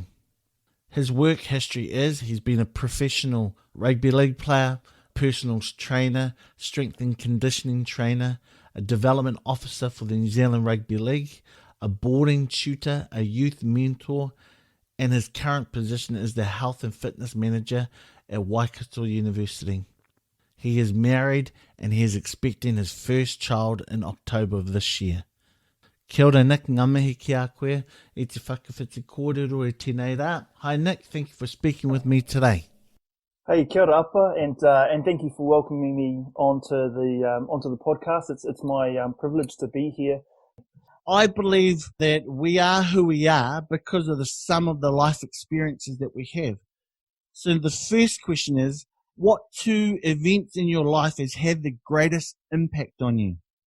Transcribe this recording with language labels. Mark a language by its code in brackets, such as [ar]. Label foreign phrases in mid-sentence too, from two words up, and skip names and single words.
[en] His work history is he's been a professional rugby league player, personal trainer, strength and conditioning trainer, a development officer for the New Zealand Rugby League, a boarding tutor, a youth mentor, and his current position is the health and fitness manager at Waikato University. He is married and he is expecting his first child in October of this year. [mi] Kia ora Nick, ngā mihi ki a koe, e te whakawhiti kōrero e tēnei rā. [en] Hi Nick, thank you for speaking with me today. Hey, [mi] kia ora [en] Apa, and thank you for welcoming me onto the podcast. It's my privilege to be here. I believe that we are who we are because of the sum of the life experiences that we have. So the first question is, what 2 events in your life has had the greatest impact on you?